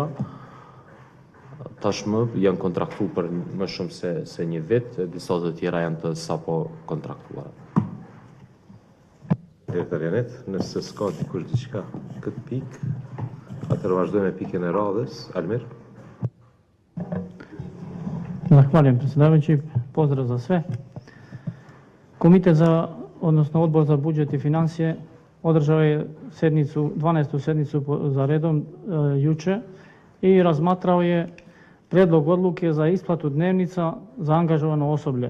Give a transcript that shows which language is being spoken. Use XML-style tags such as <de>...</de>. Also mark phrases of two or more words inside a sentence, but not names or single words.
<sq>Tashmë janë kontraktuar për më shumë se një vit, disa të tjera janë të sapo kontraktuara. Arianit, nëse s'ka dikush diçka këtë pikë, atëherë vazhdojmë me pikën e radhës. Almir.</sq> <bs>Zahvaljujem predsjedavajući, pozdrav za sve. Komitet odnosno Odbor za budžet i financije održao je 12. sednicu za redom juče i razmatrao je prijedlog odluke za isplatu dnevnica za angažovano osoblje.</bs>